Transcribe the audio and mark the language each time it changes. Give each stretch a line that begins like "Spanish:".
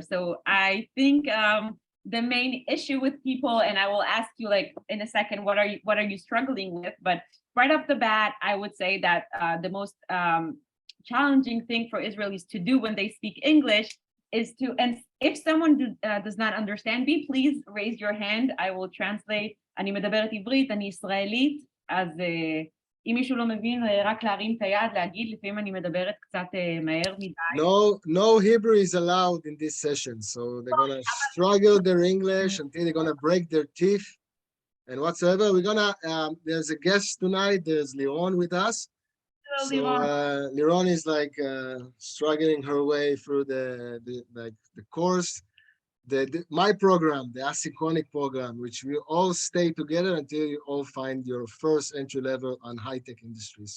English: So I think the main issue with people, and I will ask you like in a second, what are you struggling with? But right off the bat, I would say that the most challenging thing for Israelis to do when they speak English is to, and if someone does not understand me, please raise your hand. I will translate.
Hebrew: אני מדברת עברית, אני ישראלית, אז אם מישהו לא מבין, רק להרים את היד, להגיד, לפעמים אני מדברת קצת מהר מדי.
English: No Hebrew is allowed in this session, so they're gonna struggle their English until they're gonna break their teeth and whatsoever. We're gonna, there's a guest tonight, there's Liron with us. So Liron is like struggling her way through the course, my program, the asynchronous program, which we all stay together until you all find your first entry level on high tech industry.